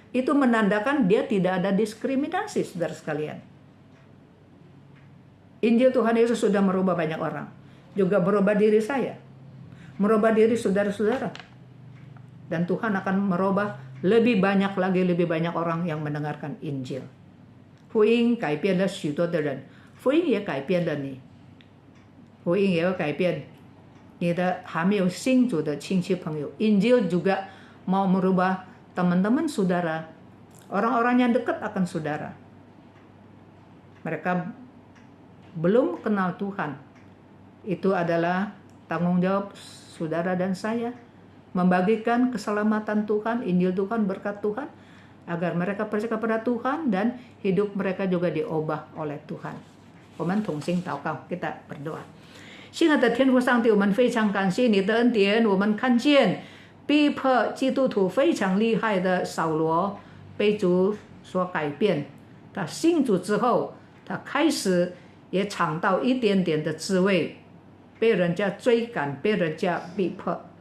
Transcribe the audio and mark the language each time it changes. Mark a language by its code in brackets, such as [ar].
[id] Itu menandakan dia tidak ada diskriminasi, saudara sekalian. Injil Tuhan Yesus sudah merubah banyak orang. Juga merubah diri saya. Merubah diri saudara-saudara. Dan Tuhan akan merubah lebih banyak lagi, lebih banyak orang yang mendengarkan Injil. [zh] 福音改变了许多的人，福音也改变了你，福音也要改变你的还没有信主的亲戚朋友。 [id] Injil juga mau merubah teman-teman saudara, orang-orang yang dekat akan saudara. Mereka belum kenal Tuhan. Itu adalah tanggung jawab saudara dan saya membagikan keselamatan Tuhan, Injil Tuhan, berkat Tuhan, agar mereka percaya kepada Tuhan dan hidup mereka juga diubah oleh Tuhan. [zh] 我们同心祷告, [id] kita berdoa. [zh] 亲爱的天父上帝，我们非常感谢你的恩典，我们看见逼迫基督徒非常厉害的扫罗被主所改变，他信主之后，他开始也尝到一点点的滋味，被人家追赶，被人家逼迫。